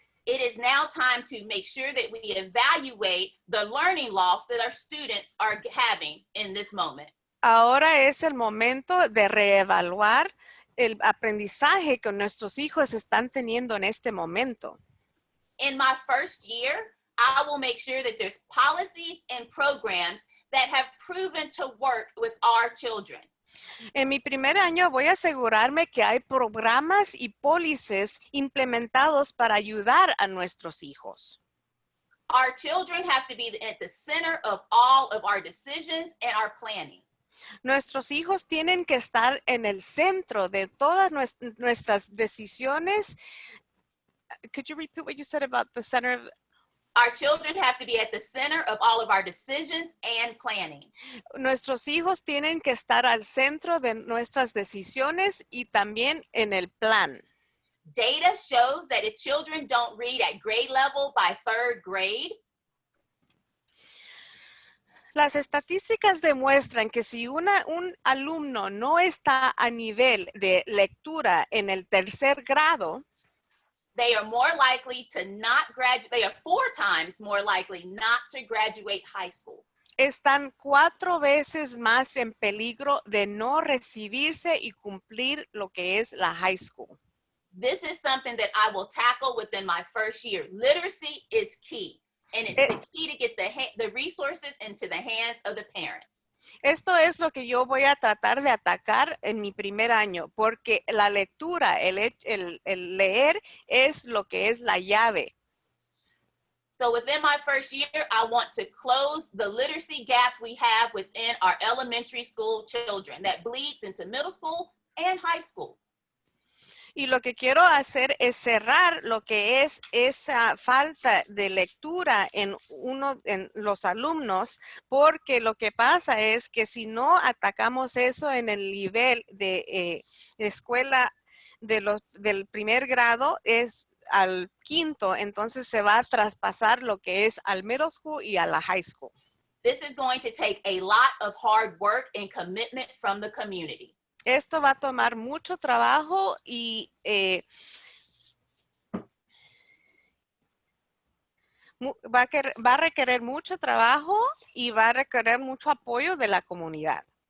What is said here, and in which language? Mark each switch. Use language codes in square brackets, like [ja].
[en] It is now time to make sure that we evaluate the learning loss that our students are having in this moment. [es] Ahora es el momento de reevaluar el aprendizaje que nuestros hijos están teniendo en este momento. [en] In my first year, I will make sure that there's policies and programs that have proven to work with our children. [es] En mi primer año voy a asegurarme que hay programas y pólices implementados para ayudar a nuestros hijos. [en] Our children have to be at the center of all of our decisions and our planning. [es] Nuestros hijos tienen que estar en el centro de todas nuestras decisiones. [en] Could you repeat what you said about the center of? Our children have to be at the center of all of our decisions and planning. [es] Nuestros hijos tienen que estar al centro de nuestras decisiones y también en el plan. [en] Data shows that if children don't read at grade level by 3rd grade, [es] Las estadísticas demuestran que si un alumno no está a nivel de lectura en el 3er grado, [en] they are more likely to not graduate. They are 4 times more likely not to graduate high school. [es] están 4 veces más en peligro de no recibirse y cumplir lo que es la [en] high school. This is something that I will tackle within my first year. Literacy is key, and it's the key to get the resources into the hands of the parents. [es] Esto es lo que yo voy a tratar de atacar en mi primer año, porque la lectura, el leer es lo que es la llave. [en] So within my first year, I want to close the literacy gap we have within our elementary school children that bleeds into middle school and high school. [es] Y lo que quiero hacer es cerrar lo que es esa falta de lectura en los alumnos, porque lo que pasa es que si no atacamos eso en el nivel de escuela del primer grado, al quinto, entonces se va a traspasar lo que es al [en] middle school [es] y a la [en] high school. This is going to take a lot of hard work and commitment from the community. [es] Esto va a tomar mucho trabajo y va a requerir mucho trabajo y va a requerir mucho apoyo de la comunidad.